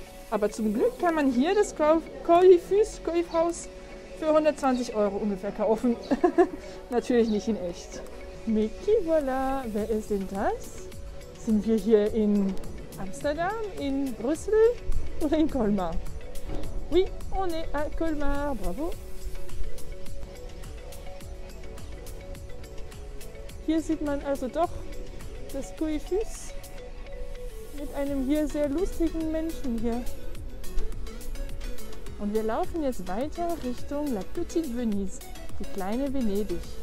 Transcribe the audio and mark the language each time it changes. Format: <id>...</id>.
<de>Aber zum Glück kann man hier das Coiffhaus für 120 € ungefähr kaufen. Natürlich nicht in echt.</de> <fr>Mais qui voilà,</fr> <de>wer ist denn das? Sind wir hier in Amsterdam, in Brüssel oder in Colmar?</de> <fr>Oui, on est à Colmar, bravo.</fr> <de>Hier sieht man also doch das Coiffus mit einem hier sehr lustigen Menschen hier. Und wir laufen jetzt weiter Richtung La Petite Venise, die kleine Venedig.</de>